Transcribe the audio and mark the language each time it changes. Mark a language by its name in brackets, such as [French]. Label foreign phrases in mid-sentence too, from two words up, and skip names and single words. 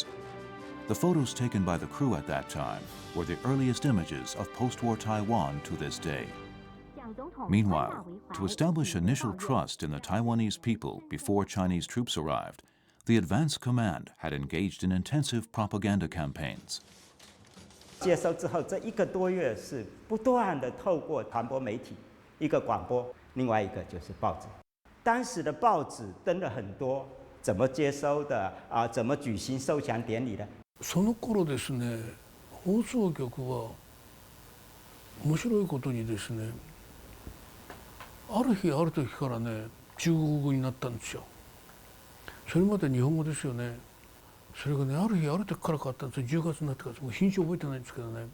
[English] The photos taken by the crew at that time were the earliest images of post-war Taiwan to this day. Meanwhile, to establish initial trust in the Taiwanese people before Chinese troops arrived, the advance command had engaged in intensive propaganda campaigns. [Chinese] 接收之后，这1个多月是不断的透过传播媒体，一个广播，另外一个就是报纸。当时的报紙登了很多怎么接收的怎么举行受降典礼的。 [Japanese] その頃ですね、放送局は面白いことにですね、ある日ある時からね、 中国語になったんですよ。それまで日本語ですよね。それがね、ある日ある時から変わったんですよ。10月になってから、もう日にち覚えてないんですけどね。